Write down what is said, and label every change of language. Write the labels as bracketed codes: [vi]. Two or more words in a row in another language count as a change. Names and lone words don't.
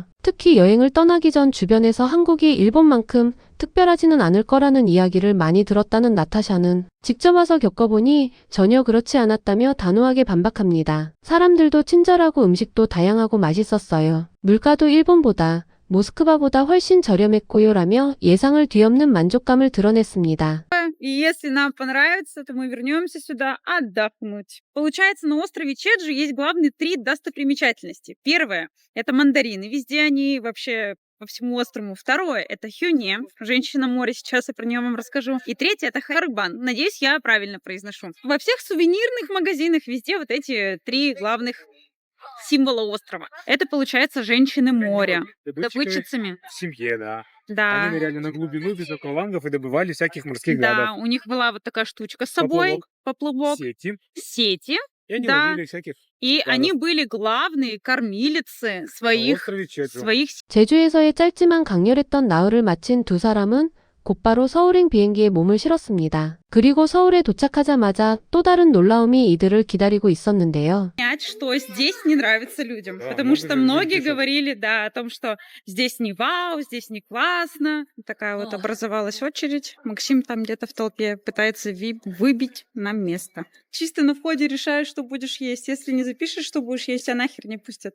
[ko] 특히 여행을 떠나기 전 주변에서 한국이 일본만큼 특별하지는 않을 거라는 이야기를 많이 들었다는 나타샤는 직접 와서 겪어보니 전혀 그렇지 않았다며 단호하게 반박합니다. 사람들도 친절하고 음식도 다양하고 맛있었어요. 물가도 일본보다 모스크바보다 훨씬 저렴했고요 라며 예상을 뒤엎는 만족감을 드러냈습니다. [ru] И если нам понравится, то мы вернемся сюда отдохнуть. Получается, на острове Чеджу есть главные 3 достопримечательности. Первое — это мандарины. Везде они вообще по всему острову. Второе — это хюне. Женщина море, сейчас я про нее вам расскажу. И третье — это харбан. Надеюсь, я правильно произношу. Во всех сувенирных магазинах везде вот эти 3 главных символа острова. Это, получается, женщины моря. Добытчицами. В семье, да. Да. Они ныряли на глубину без аквалангов и добывали всяких морских Да, гадов. у них была вот такая штучка с собой, поплавок, Сети. сети, И они да. ловили всяких и гадов. они были главные кормилицы на своих острове Чеджу. [ko] 제주에서의 짧지만 강렬했던 나흘을 마친 두 사람은 곧바로 서울행 비행기에 몸을 실었습니다. 그리고 서울에 도착하자마자 또 다른 놀라움이 이들을 기다리고 있었는데요. [ru] понять, что здесь не нравится людям. Да, Потому много что же людей многие пишут. говорили, да, о том, что здесь не вау, здесь не классно. Такая вот образовалась очередь. Максим там где-то в толпе пытается выбить нам место. Чисто на входе решаешь, что будешь есть. Если не запишешь, что будешь есть, а нахер не пустят.